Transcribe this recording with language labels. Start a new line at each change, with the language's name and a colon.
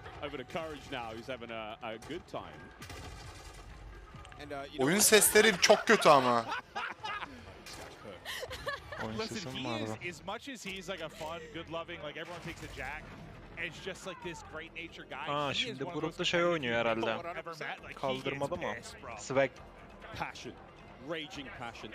English: Over to Courage now, who's having a good time. And,
Turkish: oyun sesleri çok kötü ama.
English: Listen, he is, as much as he's like a fun, good-loving, like everyone takes a Jack. It's just like this great nature guy.
Turkish: Aa şimdi grupta şey oynuyor herhalde. Kaldırmadı mı? Swag.
English: Passion, raging passion.